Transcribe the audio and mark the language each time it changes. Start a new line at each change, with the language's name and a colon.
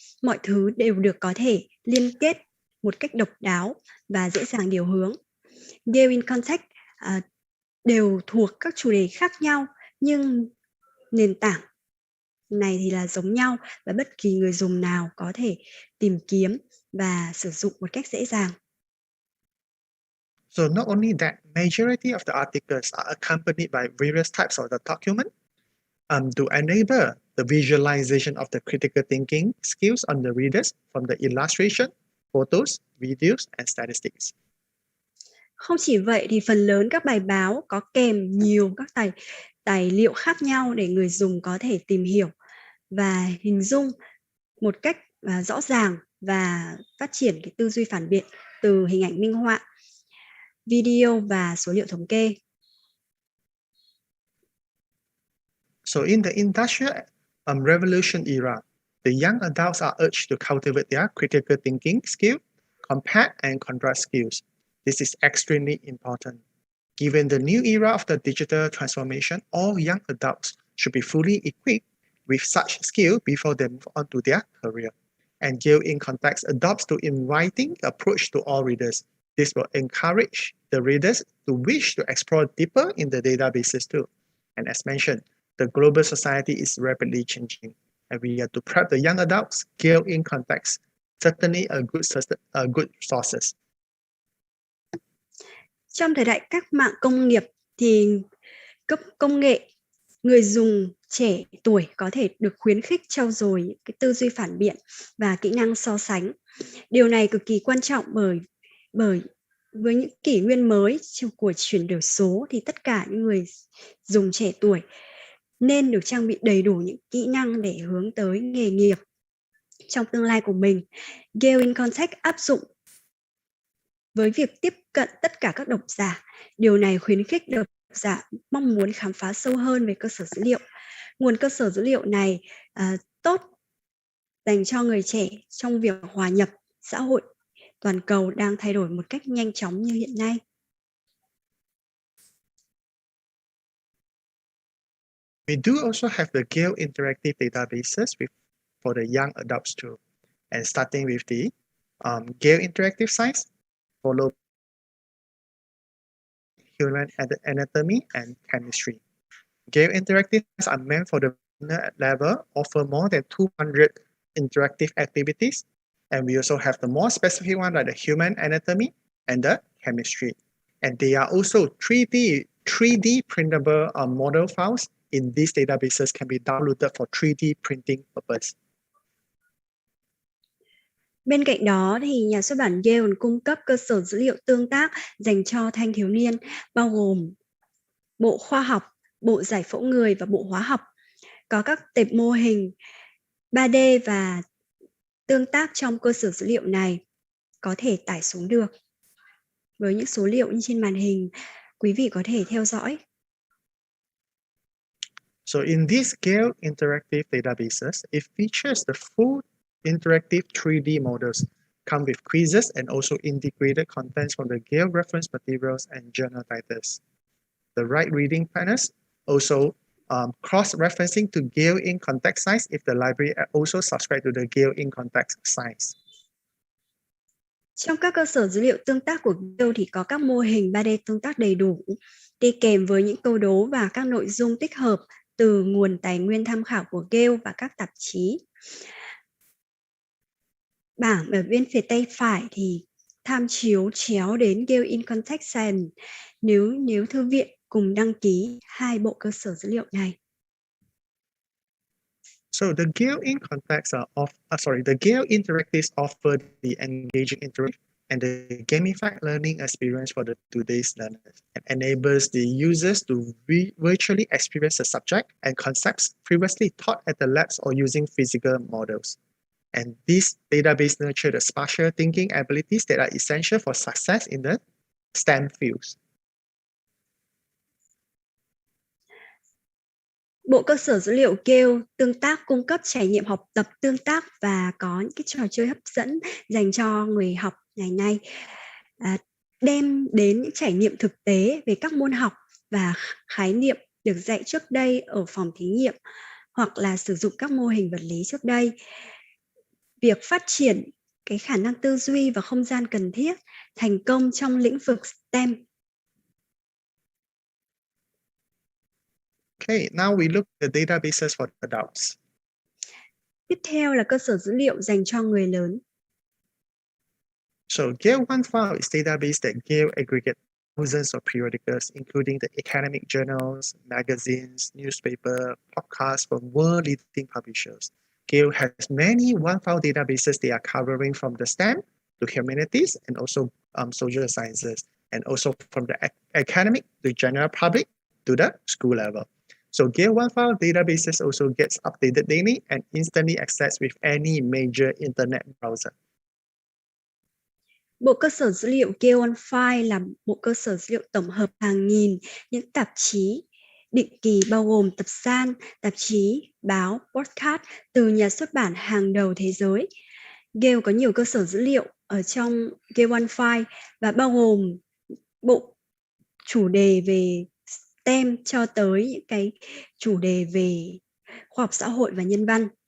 Vietnamese: Mọi thứ đều được có thể liên kết một cách độc đáo và dễ dàng điều hướng. Gale in Context đều thuộc các chủ đề khác nhau, nhưng nền tảng này thì là giống nhau và bất kỳ người dùng nào có thể tìm kiếm và sử dụng một cách dễ dàng.
English: So not only that, majority of the articles are accompanied by various types of the document to enable the visualization of the critical thinking skills on the readers from the illustration, photos, videos, and statistics.
Vietnamese: Không chỉ vậy thì phần lớn các bài báo có kèm nhiều các tài liệu khác nhau để người dùng có thể tìm hiểu và hình dung một cách rõ ràng và phát triển cái tư duy phản biện từ hình ảnh minh họa, video và số liệu thống kê.
English: So in the Industrial Revolution era, the young adults are urged to cultivate their critical thinking skill, compare and contrast skills. This is extremely important. Given the new era of the digital transformation, all young adults should be fully equipped with such skill before they move on to their career. And Gale in Context adopts to inviting approach to all readers. This will encourage the readers to wish to explore deeper in the databases too. And as mentioned, the global society is rapidly changing, and we have to prep the young adults. Gale in Context certainly a good sources.
Vietnamese: Trong thời đại cách mạng công nghiệp thì cấp công nghệ, người dùng trẻ tuổi có thể được khuyến khích trau dồi những cái tư duy phản biện và kỹ năng so sánh. Điều này cực kỳ quan trọng bởi với những kỷ nguyên mới của chuyển đổi số thì tất cả những người dùng trẻ tuổi nên được trang bị đầy đủ những kỹ năng để hướng tới nghề nghiệp trong tương lai của mình. Gale in Context áp dụng với việc tiếp cận tất cả các độc giả. Điều này khuyến khích độc giả mong muốn khám phá sâu hơn về cơ sở dữ liệu. Nguồn cơ sở dữ liệu này tốt dành cho người trẻ trong việc hòa nhập xã hội toàn cầu đang thay đổi một cách nhanh chóng như hiện nay.
English: We do also have the Gale interactive databases for the young adults too. And starting with the Gale interactive sites, followed human anatomy and chemistry. Gale interactive sites are meant for the beginner level, offer more than 200 interactive activities. And we also have the more specific one like the human anatomy and the chemistry. And they are also 3D printable model files in these databases can be downloaded for 3D printing purpose.
Vietnamese: Bên cạnh đó thì nhà xuất bản Gale còn cung cấp cơ sở dữ liệu tương tác dành cho thanh thiếu niên, bao gồm bộ khoa học, bộ giải phẫu người và bộ hóa học. Có các tệp mô hình 3D và tương tác trong cơ sở dữ liệu này có thể tải xuống được. Với những số liệu như trên màn hình, quý vị có thể theo dõi.
English: So in these Gale interactive databases, it features the full interactive 3D models, come with quizzes and also integrated contents from the Gale reference materials and journal titles. The right reading planners also cross-referencing to Gale in Context sites if the library also subscribe to the Gale in Context sites.
Vietnamese: Trong các cơ sở dữ liệu tương tác của Gale thì có các mô hình 3D tương tác đầy đủ, đi kèm với những câu đố và các nội dung tích hợp từ nguồn tài nguyên tham khảo của Gale và các tạp chí. Bảng ở bên phía tay phải thì tham chiếu chéo đến Gale in Context Science nếu thư viện cùng đăng ký hai bộ cơ sở dữ liệu này.
English: So the Gale in Context the Gale Interactives offer the engaging interactive and the gamified learning experience for today's learners and enables the users to virtually experience the subject and concepts previously taught at the labs or using physical models. And these database nurture the spatial thinking abilities that are essential for success in the STEM fields.
Vietnamese: Bộ cơ sở dữ liệu Gale tương tác cung cấp trải nghiệm học tập tương tác và có những cái trò chơi hấp dẫn dành cho người học ngày nay, đem đến những trải nghiệm thực tế về các môn học và khái niệm được dạy trước đây ở phòng thí nghiệm hoặc là sử dụng các mô hình vật lý trước đây. Việc phát triển cái khả năng tư duy và không gian cần thiết, thành công trong lĩnh vực STEM.
English: Okay, now we look at the databases for adults.
Vietnamese: Tiếp theo là cơ sở dữ liệu dành cho người lớn.
English: So Gale OneFile is a database that Gale aggregates thousands of periodicals, including the academic journals, magazines, newspaper, podcasts from world-leading publishers. Gale has many OneFile databases. They are covering from the STEM to humanities and also social sciences, and also from the academic to general public to the school level. So Gale OneFile databases also gets updated daily and instantly accessed with any major internet browser.
Vietnamese: Bộ cơ sở dữ liệu Gale OneFile là bộ cơ sở dữ liệu tổng hợp hàng nghìn những tạp chí định kỳ bao gồm tập san, tạp chí, báo, podcast từ nhà xuất bản hàng đầu thế giới. Gale có nhiều cơ sở dữ liệu ở trong Gale OneFile và bao gồm bộ chủ đề về STEM cho tới những cái chủ đề về khoa học xã hội và nhân văn.